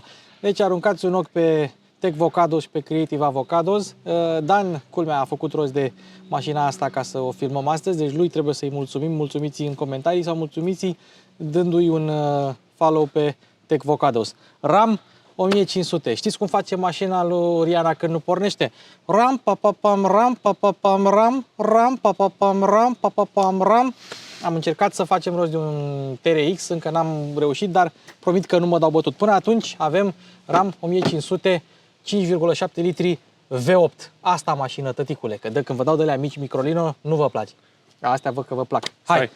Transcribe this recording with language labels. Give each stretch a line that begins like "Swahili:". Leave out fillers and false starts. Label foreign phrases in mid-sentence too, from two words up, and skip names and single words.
Romanian: Deci aruncați un ochi pe Tech Vocados și pe Creative Avocados. Dan, culmea, a făcut rost de mașina asta ca să o filmăm astăzi, deci lui trebuie să-i mulțumim. Mulțumiți în comentarii sau mulțumiți dându-i un follow pe Tech Vocados. RAM 1500. Știți cum face mașina lui Riana când nu pornește? Ram, papapam, ram, papapam, ram, ram, papapam, ram, papapam, ram. Am încercat să facem rost de un TRX, încă n-am reușit, dar promit că nu mă dau bătut. Până atunci avem RAM 1500, 5,7 litri V8. Asta mașină, tăticule, că când vă dau de alea mici microlino, nu vă place. Astea văd că vă plac. Hai!